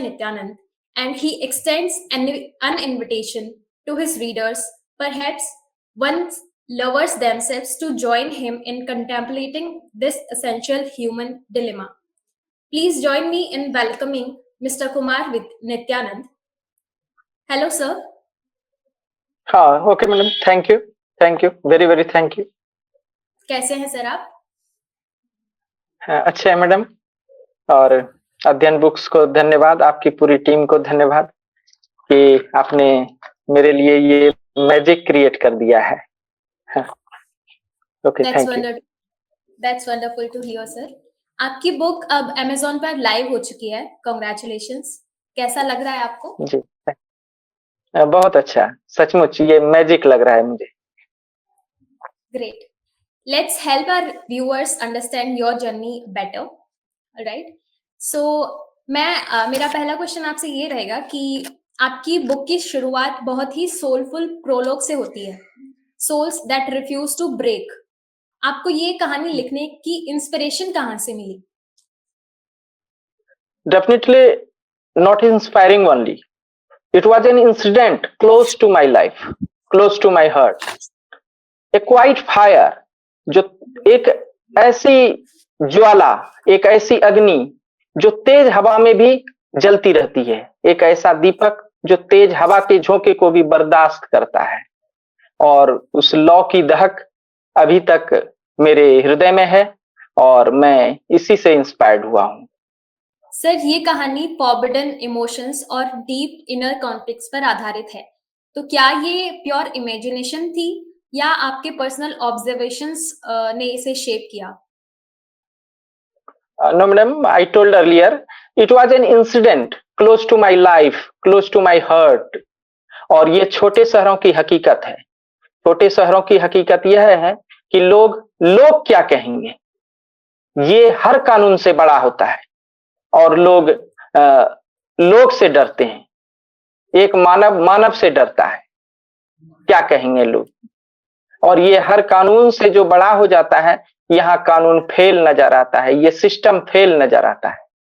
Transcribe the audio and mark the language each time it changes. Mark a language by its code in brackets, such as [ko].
[en] Nityanand, and he extends an invitation to his readers, perhaps once lovers themselves, to join him in contemplating this essential human dilemma. Please join me in welcoming Mr. Kumar with Nityanand. Hello, sir. हाँ okay madam, thank you very very thank you. [hi] कैसे हैं sir आप? अच्छे हैं madam. और अध्ययन books को धन्यवाद, आपकी पूरी टीम को धन्यवाद कि आपने मेरे लिए ये मैजिक क्रिएट कर दिया है। Okay, thank you. [en] That's wonderful to hear, sir. [hi] आपकी बुक अब Amazon पर लाइव हो चुकी है। [en] Congratulations. [hi] कैसा लग रहा है आपको? जी बहुत अच्छा, सचमुच ये मैजिक लग रहा है मुझे। [en] Great. Let's help our viewers understand your journey better. All right. [hi] So, मेरा पहला क्वेश्चन आपसे ये रहेगा कि आपकी बुक की शुरुआत बहुत ही सोलफुल प्रोलॉग से होती है, [en] Souls that refuse to break. [hi] आपको ये कहानी लिखने की इंस्पिरेशन कहाँ से मिली? [en] Definitely not inspiring only. It was an incident close to my life, close to my heart. A quiet fire, [hi] जो एक ऐसी ज्वाला, एक ऐसी अग्नि जो तेज हवा में भी जलती रहती है, एक ऐसा दीपक जो तेज हवा के झोंके को भी बर्दाश्त करता है, और उस लौ की दहक अभी तक मेरे हृदय में है और मैं इसी से इंस्पायर्ड हुआ हूँ। सर, ये कहानी फॉरबिडन इमोशंस और डीप इनर कॉन्फ्लिक्ट्स पर आधारित है, तो क्या ये प्योर इमेजिनेशन थी या आपके पर्सनल ऑब्जर्वेशंस ने इसे शेप किया? [en] No madam, I told earlier it was an incident close to my life, close to my heart. [hi] और ये छोटे शहरों की हकीकत है। छोटे शहरों की हकीकत यह है कि लोग क्या कहेंगे, ये हर कानून से बड़ा होता है और लोग से डरते हैं। एक मानव से डरता है, क्या कहेंगे लोग, और ये हर कानून से जो बड़ा हो जाता है, यहाँ कानून फेल नजर आता है, ये सिस्टम फेल नजर आता है।